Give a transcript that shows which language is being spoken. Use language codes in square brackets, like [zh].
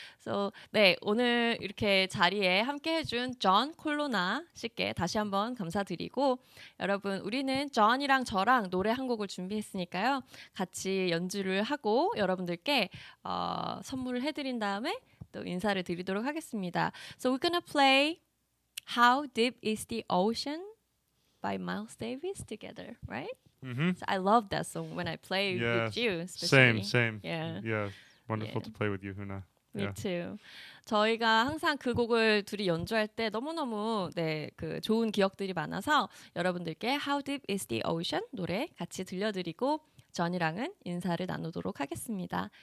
[ko] So, 네, 오늘 이렇게 자리에 함께 해준 존 콜로나 씨께 다시 한번 감사드리고 여러분 우리는 존이랑 저랑 노래 한 곡을 준비했으니까요. 같이 연주를 하고 여러분들께 선물을 해드린 다음에 또 인사를 드리도록 하겠습니다. [en] So we're gonna play How Deep is the Ocean by Miles Davis together, right? So I love that song when I play with you, especially. Same. Yeah. Wonderful Yeah. to play with you, Hoona. Me Yeah. too. [ko] 저희가 항상 그 곡을 둘이 연주할 때 너무너무 그 좋은 기억들이 많아서 여러분들께 How Deep is the Ocean 노래 같이 들려드리고 존이랑은 인사를 나누도록 하겠습니다.